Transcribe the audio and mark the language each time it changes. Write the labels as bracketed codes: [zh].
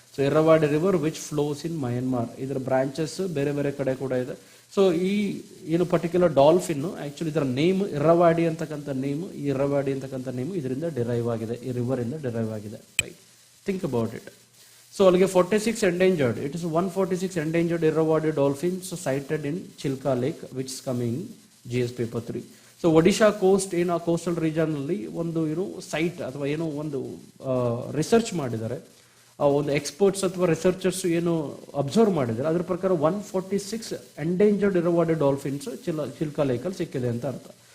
[en] So Irrawaddy river which flows in Myanmar. [kn] ಇದರ branches ಬೇರೆ ಬೇರೆ ಕಡೆ ಕೂಡ ಇದೆ. ಸೊ ಈ ಏನು ಪರ್ಟಿಕ್ಯುಲರ್ ಡಾಲ್ಫಿನ್ ಆ್ಯಕ್ಚುಲಿ ಇದರ ನೇಮ್ ಇರವಾಡಿ ಅಂತಕ್ಕಂಥ ನೇಮು, ಈ ಇರವಾಡಿ ಅಂತಕ್ಕಂಥ ನೇಮು ಇದರಿಂದ ಡಿರೈವ್ ಆಗಿದೆ, ಈ ರಿವರಿಂದ ಡಿರೈವ್ ಆಗಿದೆ, right? [en] Think about it. [kn] So ಅಲ್ಲಿಗೆ 46 endangered. [en] It is 146 endangered irrawaddy dolphins sighted in Chilka Lake, which is coming GS paper 3. [kn] So Odisha coast ಏನು ಆ ಕೋಸ್ಟಲ್ ರೀಜನ್ನಲ್ಲಿ ಒಂದು ಸೈಟ್ ಅಥವಾ ಏನೋ ಒಂದು ರಿಸರ್ಚ್ ಮಾಡಿದ್ದಾರೆ. ಒಂದು ಎಕ್ಸ್ಪರ್ಟ್ಸ್ ಅಥವಾ ರಿಸರ್ಚರ್ಸ್ ಏನು ಅಬ್ಸರ್ವ್ ಮಾಡಿದ್ದಾರೆ, ಅದ್ರ ಪ್ರಕಾರ 146 ಎಂಡೇಂಜರ್ಡ್ ಇರವಾಡಿ ಡಾಲ್ಫಿನ್ಸ್ ಚಿಲ್ಕಾ ಲೇಕಲ್ಲಿ ಸಿಕ್ಕಿದೆ ಅಂತ ಅರ್ಥ.